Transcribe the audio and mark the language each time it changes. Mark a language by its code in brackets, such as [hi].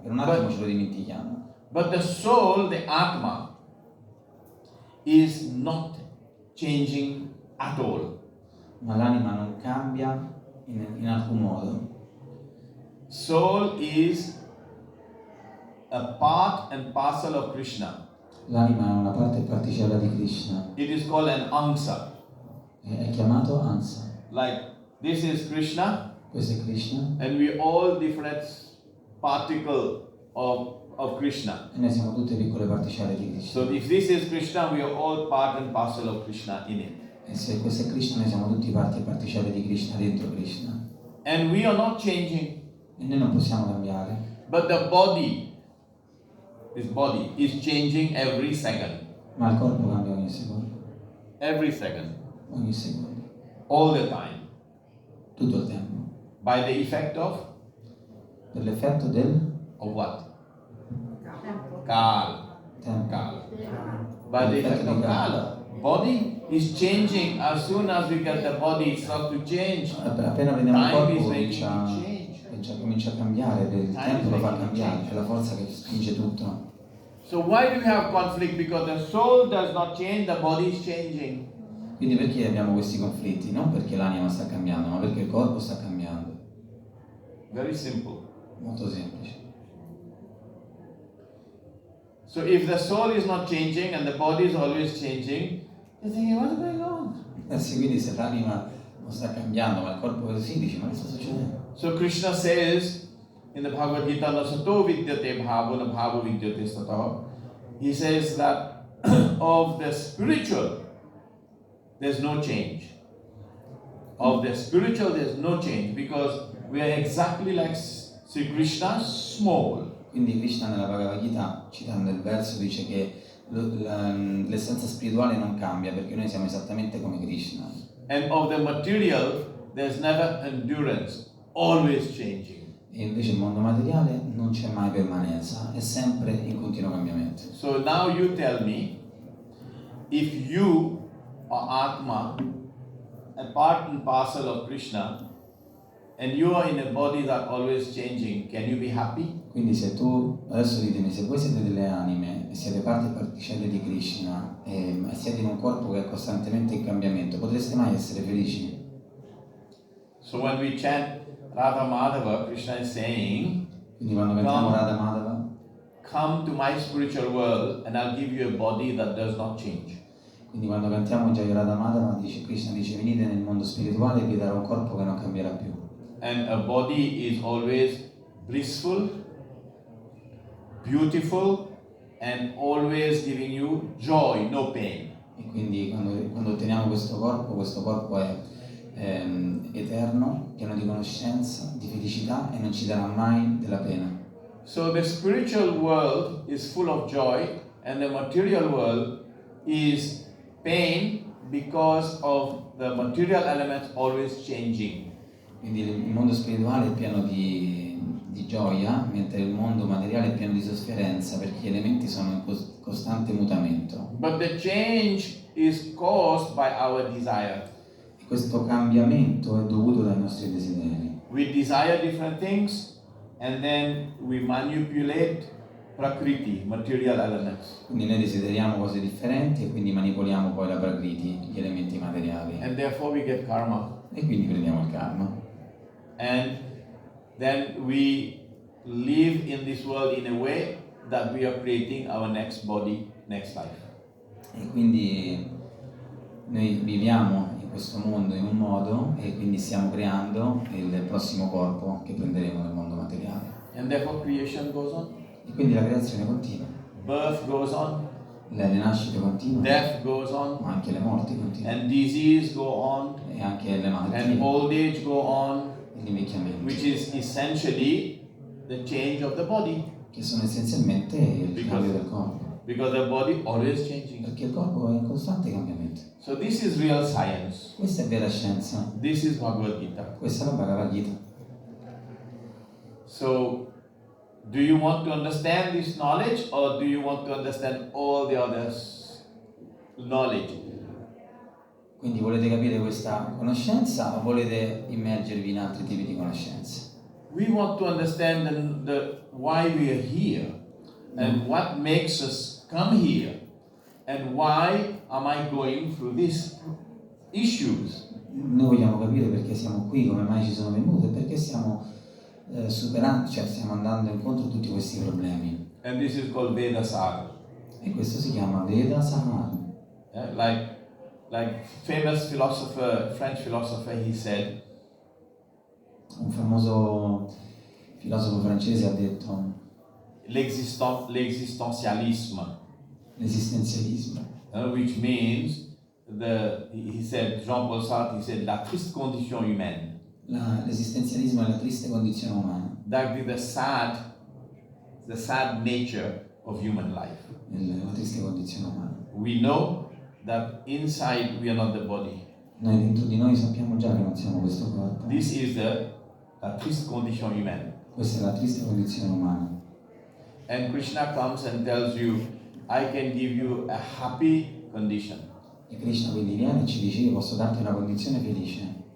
[it] Per un attimo ce lo dimentichiamo. [en] But the soul, the Atma, is not changing at all. [it] Ma l'anima non cambia in alcun modo. [en] Soul is a part and parcel of Krishna. [it] L'anima è una parte e particella di Krishna. [en] It is called an Ansa. [it] È chiamato Ansa. [en] Like this is Krishna, [it] Questo è Krishna [en] and we all different particle of Krishna. [it] e noi siamo tutte piccole particelle di Krishna. [en] So if this is Krishna, we are all part and parcel of Krishna in it. [it] E se questo è Krishna, noi siamo tutti parti e particelle di Krishna dentro Krishna. [en] And we are not changing, [it] E noi non possiamo cambiare. [en] but the body, this body, is changing every second. [it] Ma il corpo cambia ogni secondo, [en] Every second. All the time. [it] tutto il tempo. [en] By the effect of [it] Per l'effetto del [en] what? Kala. [it] tempo. [en] Kala. By the effect of Kala. Body is changing. As soon as we get the body, it starts to change. [it] Appena prendiamo il [en] Time is [it] corpo [en] making it change. [it] comincia a cambiare, il tempo lo fa cambiare, è la forza che spinge tutto. [en] So why do we have conflict? Because the soul does not change, the body is changing. [it] Quindi perché abbiamo questi conflitti? Non perché l'anima sta cambiando, ma perché il corpo sta cambiando. [en] Very simple. [it] Molto semplice. [en] So if the soul is not changing and the body is always changing, you're thinking, what's going on? [it] Quindi se l'anima non sta cambiando, ma il corpo è così, dici, ma che sta succedendo? [en] So Krishna says in the Bhagavad Gita, [sa] na sato vidyate bhavo na bhavo vidyate sataha. [en] He says that of the spiritual, there's no change. Of the spiritual, there's no change because we are exactly like Sri Krishna, small. [it] Quindi Krishna nella Bhagavad Gita, citando il verso, dice che l'essenza spirituale non cambia perché noi siamo esattamente come Krishna. [en] And of the material, there's never endurance, always changing. [it] E invece il mondo materiale non c'è mai permanenza, è sempre in continuo cambiamento. [en] So now you tell me, if you are Atma, a part and parcel of Krishna, and you are in a body that always changing, can you be happy? [it] Quindi se tu, adesso ditemi, se voi siete delle anime e siete parte e particelle di Krishna e siete in un corpo che è costantemente in cambiamento, potreste mai essere felici? [en] So when we chant Radha Madhava, Krishna is saying, [it] Quindi quando cantiamo Radha Madhava, [en] come to my spiritual world and I'll give you a body that does not change. [it] quindi quando cantiamo Jai Radha Madhava, Krishna dice venite nel mondo spirituale e vi darò un corpo che non cambierà più. [en] And a body is always blissful, beautiful, and always giving you joy, no pain. [it] E quindi quando otteniamo questo corpo è eterno, pieno di conoscenza, di felicità e non ci darà mai della pena. [en] So the spiritual world is full of joy and the material world is pain because of the material elements always changing. [it] Quindi il mondo spirituale è pieno di gioia, mentre il mondo materiale è pieno di sofferenza perché gli elementi sono in costante mutamento. [en] But the change is caused by our desire. [it] E questo cambiamento è dovuto dai nostri desideri. [en] We desire different things and then we manipulate prakriti, material elements. [it] Quindi noi desideriamo cose differenti e quindi manipoliamo poi la prakriti, gli elementi materiali. [en] And therefore we get karma. [it] E quindi prendiamo il karma. [en] And then we live in this world in a way that we are creating our next body, next life. [it] E quindi noi viviamo in questo mondo in un modo e quindi stiamo creando il prossimo corpo che prenderemo nel mondo materiale. [en] And therefore creation goes on. [it] E quindi la creazione continua, [en] Birth goes on. [it] le nascite continuano, [en] Death goes on. [it] ma anche le morti continuano, [en] And disease go on. [it] e anche le [en] And [it] malattie, [en] old age go on. [it] e l'invecchiamento, [en] Which is essentially the change of the body. [it] che sono essenzialmente il [en] Because- [it] cambio del corpo, [en] Because the body always changing. [it] perché il corpo è in costante cambiamento. [en] So this is real science. [it] Questa è vera scienza, [en] This is Bhagavad Gita. [it] questa è la Bhagavad Gita. [en] So do you want to understand this knowledge or do you want to understand all the others knowledge? [it] Quindi volete capire questa conoscenza o volete immergervi in altri tipi di conoscenze? [en] We want to understand the why we are here and what makes us come here and why am I going through these issues. [it] Noi vogliamo capire perché siamo qui, come mai ci sono venuti e perché stiamo superando, cioè stiamo andando incontro a tutti questi problemi. [en] And this is called Vedasara. [it] E questo si chiama Veda Sahara. [en] Like famous philosopher, French philosopher, he said, [it] Un famoso filosofo francese ha detto [fr] l'existentialisme, [it] l'esistenzialismo, [en] which means he said, Jean-Paul Sartre, he said, [fr] la triste condition humaine. [it] L'esistenzialismo è la triste condizione umana, [en] That is the sad nature of human life. [it] la triste condizione umana. [en] we know that inside we are not the body. [it] Noi dentro di noi sappiamo già che non siamo questo corpo. [en] This is [fr] la triste condition humaine. [it] Questa è la triste condizione umana. [en] And Krishna comes and tells you, I can give you a happy condition. [it] E Krishna quindi viene e ci dice: io posso darti una condizione felice.